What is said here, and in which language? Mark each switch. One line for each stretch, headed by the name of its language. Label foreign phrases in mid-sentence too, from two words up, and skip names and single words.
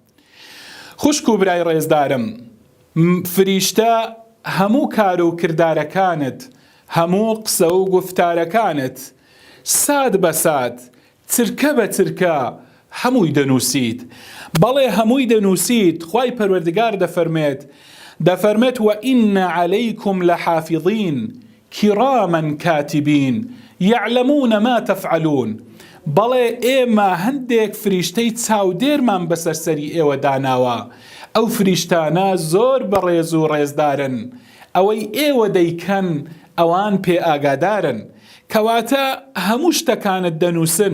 Central Kurdish: خوشک و برای ڕێزدارم، فریشتە هەموو کار و کردارەکانت، هەموو قسە و گفتارەکانت ساد بە ساد، چرکە بە چرکە هەمووی دەنووسیت. بەڵێ هەمووی دەنووسیت. خوای پەروەردگار دەفەرمێت
Arabic: وَإِنَّ عَلَيْكُمْ لَحَافِظِينَ كِرَامًا كَاتِبِينَ يَعْلَمُونَ مَا تَفْعَلُونَ.
Central Kurdish: بەڵێ ئێمە هەندێک فریشتەی چاودێرمان بەسەر سەری ئێوە داناوە. ئەو فریشتانە زۆر بەڕێز و ڕێزدارن، ئەوەی ئێوە دەیکەن ئەوان پێ ئاگادارن. کەواتە هەموو شتەکانت دەنووسن.